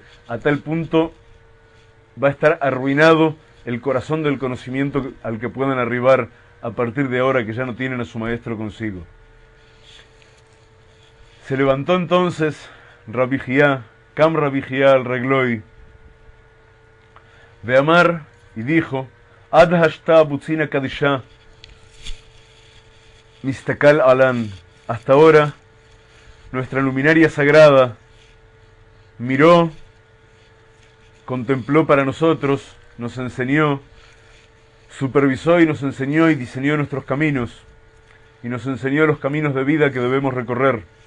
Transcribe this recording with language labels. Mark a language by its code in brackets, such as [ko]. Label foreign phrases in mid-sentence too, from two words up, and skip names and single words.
[es] A tal punto va a estar arruinado el corazón del conocimiento al que puedan arribar a partir de ahora que ya no tienen a su maestro consigo. Se levantó entonces Rabbi Jia, [arc] קם רבי חייא על רגלוי דה אמר, [es] y dijo, [arc] עד השתא בוצינא קדישא, מסתכל עלן, [es] hasta ahora nuestra luminaria sagrada miró, contempló para nosotros, nos enseñó supervisó y nos enseñó y diseñó nuestros caminos, y nos enseñó los caminos de vida que debemos recorrer.